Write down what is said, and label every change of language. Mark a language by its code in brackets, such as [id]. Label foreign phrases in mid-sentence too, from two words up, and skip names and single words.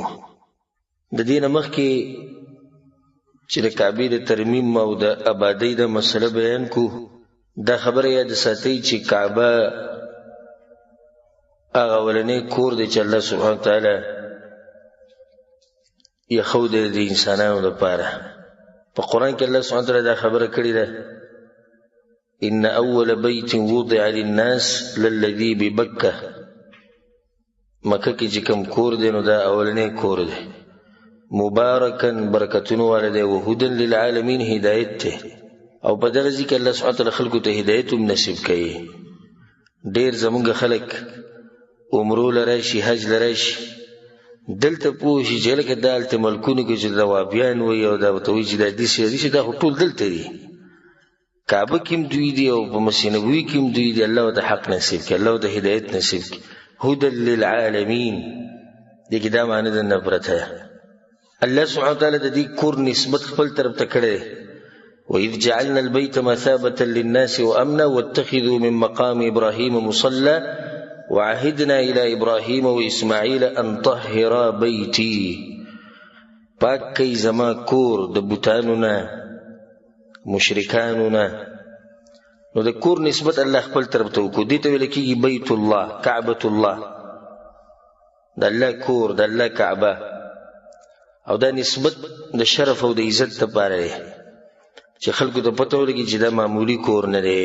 [ps] د دې نه مخکې چې د کعبې د ترمیم او د آبادۍ د مسله بیان کړو، دا خبره یاد ساتئ چې کعبه هغه اولنی کور دی چې الله سبحانه وتعالی ایښودی د انسانانو لپاره. په قرآن کې الله سبحانه وتعالی دا خبره کړې ده: [ar] ان اول بیت وضع للناس للذي ببکه. [ps] مکه کې چې کوم کور دی نو دا اولنی کور دی، مبارکن برکتونو والا دی، [ar] وهدن للعالمین [ps] هدایت دی. او په دغه ځای کې الله سبحانه وتعالی خلکو ته هدایت هم نصیب کوي. ډېر زمونږ خلک عمرو له راشي، حج له راشي، دلته پوه شي چې لکه دا هلته ملکونو کې چې د وابیان وایي او دا ورته وایي چې دا داسې دا خو ټول دلته دي. کعبه کې هم دوی دي او په مسجد نبوي کې هم دوی دي. الله ورته حق نصیب کړي، الله ورته هدایت نصیب کړي. [ar] هدى للعالمین، [ps] دې کې دا معنی ده نه پرته. الله سبحانه وتعالی د دې کور نسبت خپل طرف ته کړی دی: [ar] وإذ جعلنا البيت مثابة للناس وأمنا واتخذوا من مقام إبراهيم مصلى وعهدنا إلى إبراهيم وإسماعيل أن طهرا بيتي. [ps] پاک کئ زما کور د بوتانو نه، مشرکانو نه. نو د کور نسبت الله خپل طرف ته وکړو. دې ته ویل کېږي بیت الله، کعبة الله، د الله کور، د الله کعبه. او دا نسبت د شرف او د عزت لپاره دی چې خلکو ته پته ولګي چې دا معمولي کور نه دی.